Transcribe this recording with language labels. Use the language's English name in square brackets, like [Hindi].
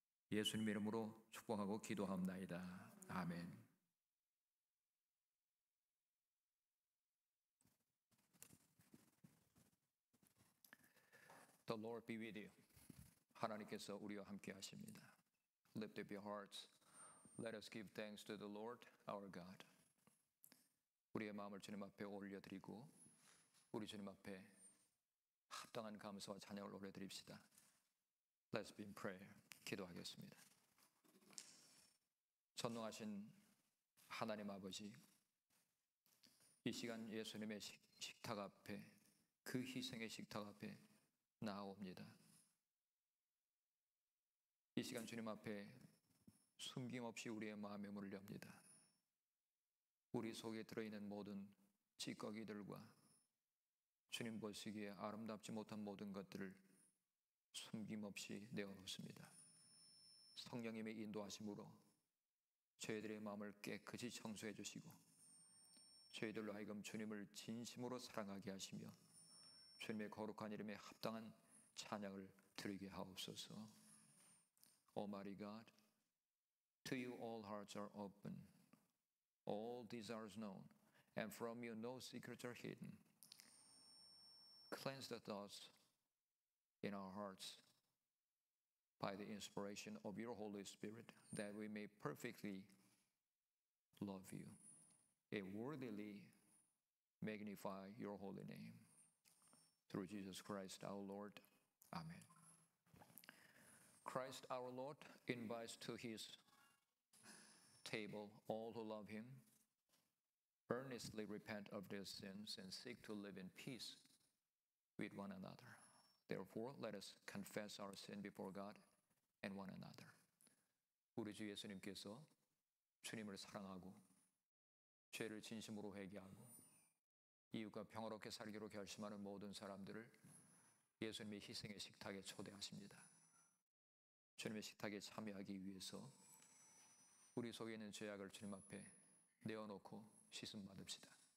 [Korean] 예수님 이름으로 축복하고 기도합나이다. 아멘. [English] The Lord be with you. [Korean] 하나님께서 우리와 함께 하십니다. [English] Lift up your hearts. Let us give thanks to the Lord our God. [Korean] 우리의 마음을 주님 앞에 올려드리고 우리 주님 앞에 합당한 감사와 찬양을 올려드립시다. [English] Let's be in prayer. [Korean] 기도하겠습니다. 전능하신 하나님 아버지, 이 시간 예수님의 식탁 앞에 그 희생의 식탁 앞에 나아옵니다. 이 시간 주님 앞에 숨김없이 우리의 마음의 문을 엽니다. 우리 속에 들어있는 모든 찌꺼기들과 주님 보시기에 아름답지 못한 모든 것들을 숨김없이 내어놓습니다. 성령님의 인도하심으로 저희들의 마음을 깨끗이 청소해 주시고 저희들로 하여금 주님을 진심으로 사랑하게 하시며 주님의 거룩한 이름에 합당한 찬양을 드리게 하옵소서. [English] Almighty God, to you all hearts are open, all desires known, and from you no secrets are hidden. Cleanse the thoughts in our hearts by the inspiration of your Holy Spirit, that we may perfectly love you and worthily magnify your holy name. Through Jesus Christ our Lord. Amen. Christ our Lord invites to his table all who love him, earnestly repent of their sins, and seek to live in peace with one another. Therefore, let us confess our sin before God and one another. [Korean] 우리 주 예수님께서 주님을 사랑하고 죄를 진심으로 회개하고 이웃과 평화롭게 살기로 결심하는 모든 사람들을 예수님의 희생의 식탁에 초대하십니다. 주님의 식탁에 참여하기 위해서 우리 속에 있는 죄악을 주님 앞에 내어놓고 씻음 받읍시다.